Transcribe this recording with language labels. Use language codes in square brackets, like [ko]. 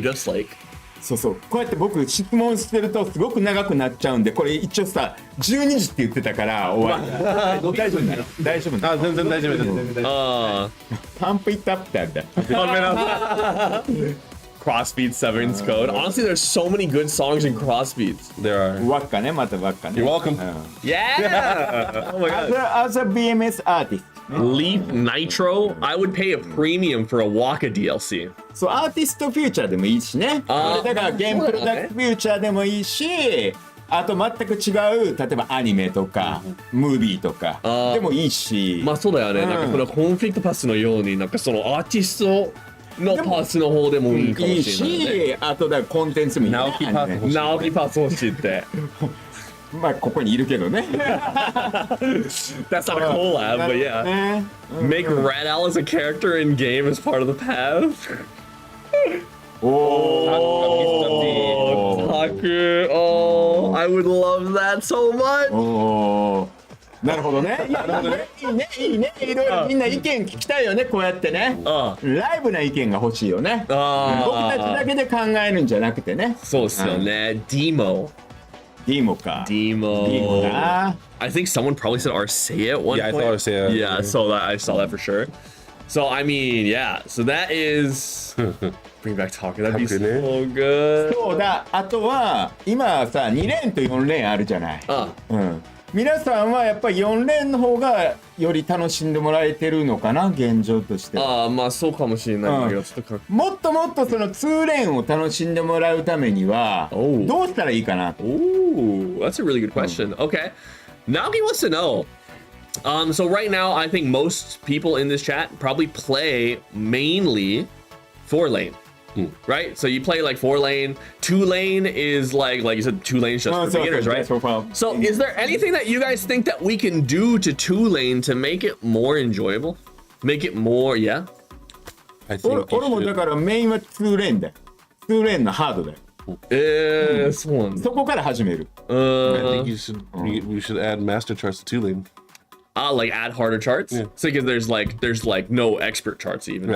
[en] Slave do have Slake. [ja] そうそうこうやって僕質問してるとすごく長くなっちゃうんでこれ一応さ12時って言ってたから終わり大丈夫なの大丈夫なのあ全然大丈夫ですパンプイットアップってあるんだ [en] Crossbeat Severance Code. Honestly, there's so many good songs in Crossbeats. There are [ja] 輪っかねまた輪っかね [en] You're welcome Yeah. Oh my god. As a BMS artist Leap Nitro. I would pay a premium for a Waka DLC. [ja] そうアーティストフューチャーでもいいしねあーこれだからゲームプロダクトフューチャーでもいいしあと全く違う例えばアニメとかムービーとかあーでもいいしまあそうだよね。なんかこのコンフリクトパスのようになんかそのアーティストのパスの方でもいいかもいいしれないね。しあとだからコンテンツもいいね直樹パート欲しい直樹パス欲しいって。まあここにいるけどね [en] That's not a collab, but yeah. [ja] ね [en] Make Red Alice a character in game as part of the path. [ja] おお [en] Taku. Oh, I would love that so much. [ja] おーなるほどね。いやいいね、いいね。いろいろみんな意見聞きたいよね、こうやってね。ライブな意見が欲しいよね。僕たちだけで考えるんじゃなくてね。そうっすよね。Demo. ディモか。 [en] Demo. [ja] な [en] I think someone probably said Arcea at one Yeah, I point. thought Arcea. Yeah, I saw that for sure. So I mean, yeah. So that is bring back Taku. That'd be so good. [ja] そうだ。あとは今さ、2レーンと4レーンあるじゃない。うん。皆さんはやっぱり4レーンの方がより楽しんでもらえてるのかな現状としては。まあそうかもしれないんだけど、ちょっとかもっともっとその2レーンを楽しんでもらうためにはおうどうしたらいいかな。 [en] Ooh, that's a really good question. Okay. Naoki wants to know. So right now, I think most people in this chat probably play mainly 4-lane. Right? So you play like 4-lane. 2-lane is like you said, 2-lane just for beginners, right? So is there anything that you guys think that we can do to 2-lane to make it more enjoyable? Make it more, yeah? I think [ja] 俺もだからメインは2レーンだよ。 2レーンのハードだよ。そうなんだ。そこから始める。 [en] I think we should add master charts to 2-lane. Like add harder charts. Yeah. So because there's like no expert charts even in